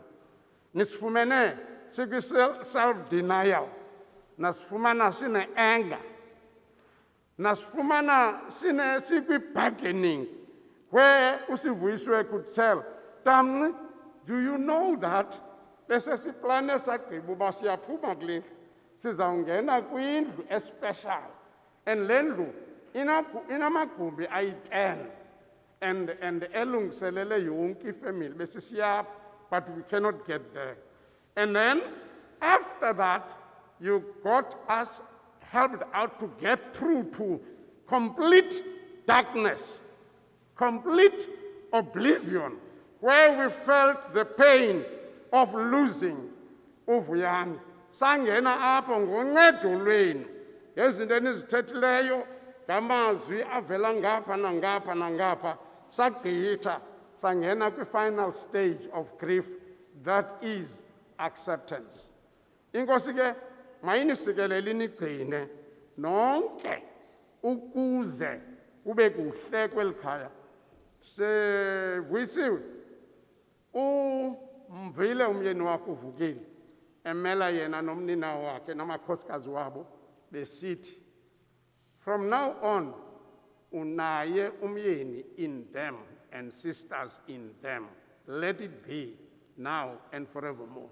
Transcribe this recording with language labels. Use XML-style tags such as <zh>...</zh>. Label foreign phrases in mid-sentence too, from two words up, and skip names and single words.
<xh>Nisifumene self-denial, nasifumana sine anger, nasifumana sine bargaining, where uSivuyisiwe</xh> <en>could tell, Tamni, do you know that</en> <xh>bese siplane sagqiba uba siyaphuma kule sizawungena kwindlu especial, and le ndlu inamagumbi ayi-10 and elungiselele yonke ifamily bese siyapha,</xh> <en>but we cannot get there. And then after that, you got us helped out to get through to complete darkness, complete oblivion, where we felt the pain of losing uVuyani.</en> <xh>Sangena apho ngoncedo lwenu ngezinto enizithethileyo, ngamazwi avela ngapha nangapha nangapha, sagqitha sangena kwi-</xh> <en>final stage of grief, that is acceptance.</en> <xh>Inkosi ke mayinisikelele inigcine nonke ukuze kube kuhle kweli khaya. Sivuyisiwe, umvile umyeni wakho uVukile emela yena nomnina wakhe namakhosikazi wabo besithi,</xh> <en>from now on</en> <xh>unaye umyeni</xh> <en>in them and sisters in them. Let it be now and forevermore.</en>